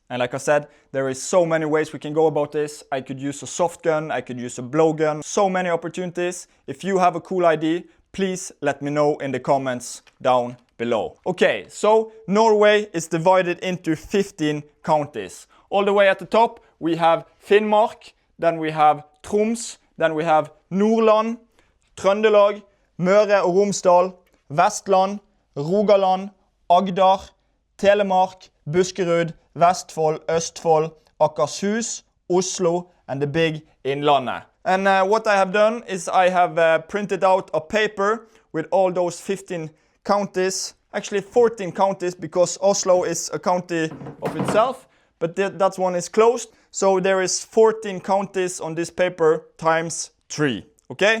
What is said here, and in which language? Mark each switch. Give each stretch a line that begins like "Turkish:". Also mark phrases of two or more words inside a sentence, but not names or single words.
English: And like I said, there is so many ways we can go about this. I could use a soft gun, I could use a blowgun, so many opportunities. If you have a cool idea, please let me know in the comments down below. Okay, so Norway is divided into 15 counties. All the way at the top, we have Finnmark, then we have Troms, then we have Nordland, Trøndelag, Møre og Romsdal, Vestland, Rogaland, Agder, Telemark, Buskerud, Vestfold, Østfold, Akershus, Oslo, and the big Innlandet. And what I have done is I have printed out a paper with all those 15 counties, actually 14 counties because Oslo is a county of itself, but that one is closed. So there is 14 counties on this paper times 3, okay?